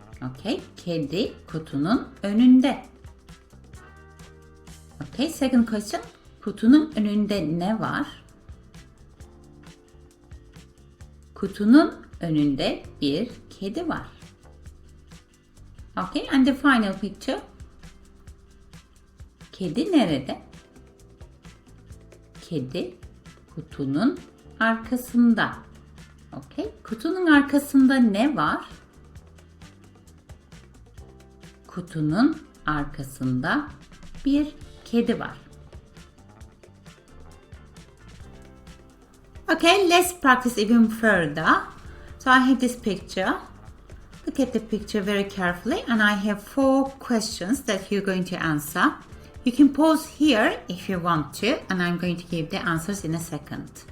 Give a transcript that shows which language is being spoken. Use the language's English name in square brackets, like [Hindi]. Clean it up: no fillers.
[Turkish] Okay, kedi kutunun önünde. [English] Okay, second question. [Turkish] Kutunun önünde ne var? Kutunun önünde bir kedi var. [English] Okay, and the final picture. [Turkish] Kedi nerede? Kedi kutunun arkasında. Okay, kutunun arkasında ne var? Kutunun arkasında bir kedi var. [English] Okay, let's practice even further. So I have this picture. Look at the picture very carefully, and I have 4 questions that you're going to answer. You can pause here if you want to, and I'm going to give the answers in a second.